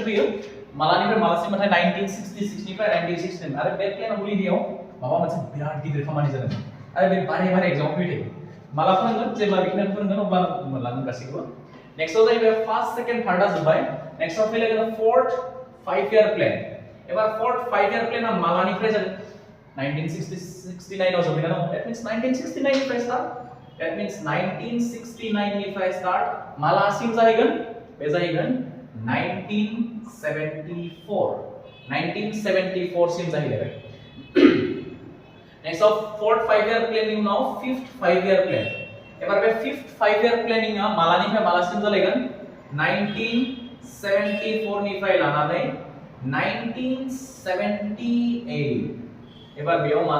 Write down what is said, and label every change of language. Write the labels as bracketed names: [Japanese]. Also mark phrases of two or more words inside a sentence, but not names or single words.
[Bodo] फैयो मालानिफ्राय मालासिम नाथाय 1966 निफ्राय 1969 आरो बे [English] plan holiday [Bodo] माबा मोनसे बिराद गिदिर खामानि जादों आरो बे बारे एग्जाम फैयो माला फोरोंगोन जेब्ला बेखिनिखौ फोरोंगोन अब्ला मोनलांगोन गासैखौबो नेक्स्टआव जाहैबाय [English] first second third [Bodo] जोबबाय नेक्स्टआव फैलायगोन [English] fourth 5 year plan [Bodo] एबार [English] fourth 5 year plan [Bodo] मालानिफ्राय जागोन 1969 आव जोबैना दं [English] that means [Bodo] 1969 निफ्राय स्टार्ट [English] that means [Bodo] 1969 निफ्राय स्टार्ट मालासिम जाहैगोन बे जाहैगोन 1974 सिम जाहैलायबाय [English] next of fourth 5 year planning [Bodo] उनाव [English] fifth 5 year plan [Bodo] एबार बे [English] fifth 5 year planning [Bodo] मालानिफ्राय मालासिम जालायगोन 1974 निफ्राय लानानै 1978 एबार बेयाव मा